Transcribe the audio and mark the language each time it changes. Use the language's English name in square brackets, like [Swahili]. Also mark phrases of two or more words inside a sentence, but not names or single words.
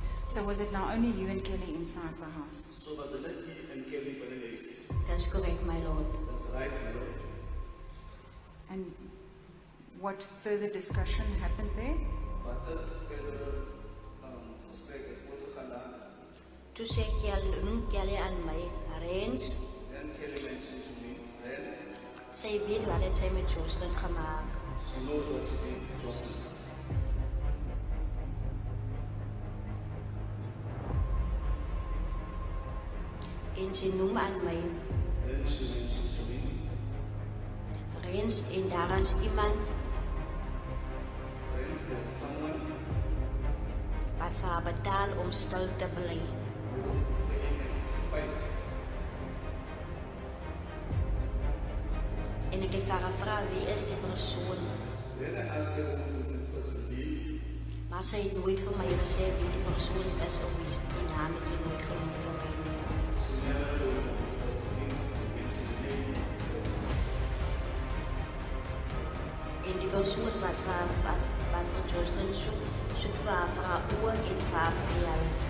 [English] So was it now only you and Kelly inside the house? So was it Lucky and Kelly [Afrikaans] binne die huis? [English] That's correct, my lord. That's right, my lord. And what further discussion happened there? [Afrikaans] Wat verder gesprek het voortgegaan daarna? Toe sê noem Kelly aan my, Rens, [English] Then Kelly mentioned to me, Rens, [Afrikaans] sy weet wat het sy met Jocelyn gemaak. [English] she knows what she did to Jocelyn. [Afrikaans] En sy noem aan my, [English] Then she mentioned to me, [Afrikaans] Rens, en daar is iemand [English] Rens, there is someone [Afrikaans] wat vir haar betaal om stil te bly. [English] who is paying her to keep quiet. [Afrikaans] En ek het vir haar gevra, wie is die persoon? [English] Then I asked her who this person be. [Afrikaans] Maar sy het nooit vir my gesê wie die persoon is of wie die naam het sy nooit genoem vir my nie. [English] She never told me this person is. She mentioned the name of this person. [Afrikaans] En die persoon wat vir Jocelyn soek vir haar oor en vir haar vleuel.